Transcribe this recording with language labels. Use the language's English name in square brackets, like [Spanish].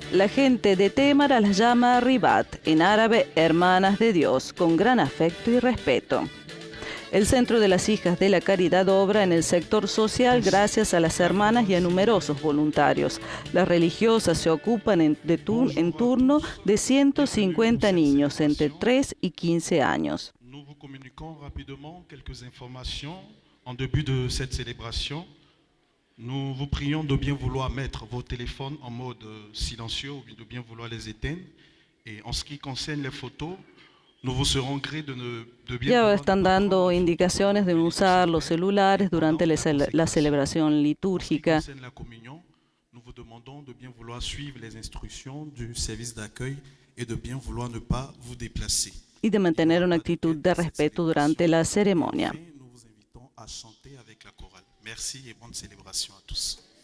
[Spanish] La gente de Témara las llama Ribat, en árabe Hermanas de Dios, con gran afecto y respeto. El Centro de las Hijas de la Caridad obra en el sector social gracias a las hermanas y a numerosos voluntarios. Las religiosas se ocupan en turno de 150 niños entre 3 y 15 años. [French] Nous vous communiquons rapidement quelques informations en début de cette célébration. Nous vous prions de bien vouloir mettre vos téléphones en mode silencieux ou de bien vouloir les éteindre. Et en ce qui concerne les photos, nous vous serons gré de bien [Spanish] Ya [French] vouloir [Spanish] están dando indicaciones de usar los celulares durante la celebración litúrgica. [French] En ce qui concerne la communion, nous vous demandons de bien vouloir suivre les instructions du service d'accueil et de bien vouloir ne pas vous déplacer. [Spanish] Y de mantener una actitud de respeto durante la ceremonia. [French] Nous vous invitons à chanter avec la chorale. Merci et bonne célébration à tous.